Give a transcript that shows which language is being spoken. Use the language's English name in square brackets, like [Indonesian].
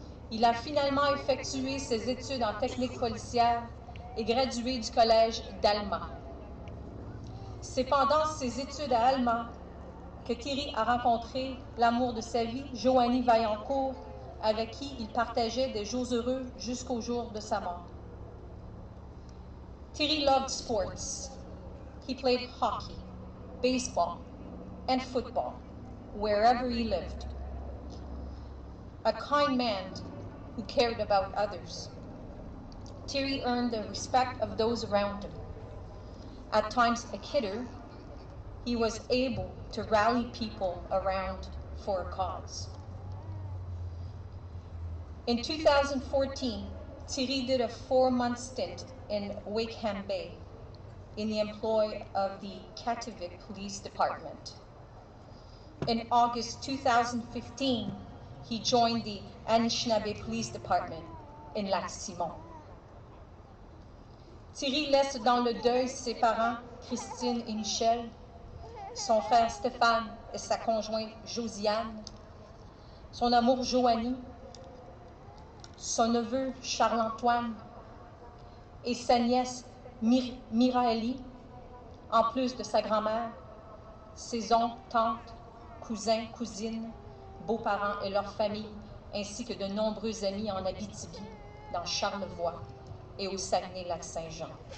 [French] Il a finalement effectué ses études en technique policière et gradué du collège d'Alma. C'est pendant ses études à Alma que Thierry a rencontré l'amour de sa vie, Joanie Vaillancourt, avec qui il partageait des jours heureux jusqu'au jour de sa mort. [English] Thierry loved sports. He played hockey, baseball, and football wherever he lived. A kind man who cared about others. Thierry earned the respect of those around him. At times a kidder, he was able to rally people around for a cause. In 2014, Thierry did a 4-month stint in Wakeham Bay in the employ of the Kativik Police Department. In August 2015, he joined the Anishinaabe Police Department in Lac-Simon. [French] Thierry laisse dans le deuil ses parents, Christine et Michel, son frère Stéphane et sa conjointe Josiane, son amour Joanie, son neveu Charles-Antoine et sa nièce Miraëlie, en plus de sa grand-mère, ses oncles, tantes, cousins, cousines, beaux-parents et leurs familles, ainsi que de nombreux amis en Abitibi, dans Charlevoix et au Saguenay-Lac-Saint-Jean.